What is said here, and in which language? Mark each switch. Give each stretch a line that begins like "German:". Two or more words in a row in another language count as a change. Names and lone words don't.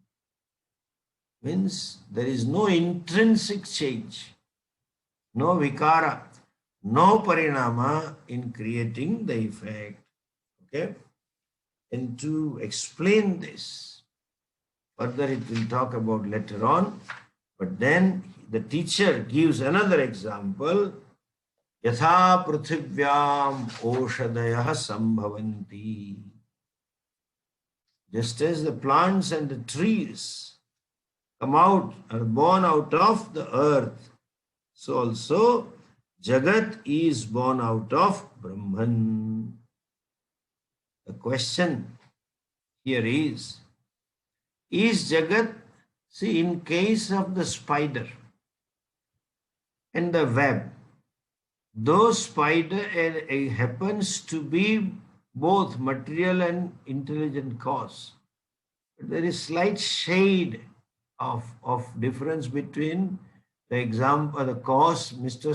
English: Means there is no intrinsic change, no vikara, no parinama in creating the effect. Okay? And to explain this, further it will talk about later on, but then the teacher gives another example.
Sanskrit: यथा पृथिव्याम् ओषधयः सम्भवन्ति.
English: Just as the plants and the trees come out, are born out of the earth, so also Jagat is born out of Brahman. The question here is Jagat, see, in case of the spider and the web, though spider happens to be both material and intelligent cause, but there is slight shade of difference between the example, the cause, Mr.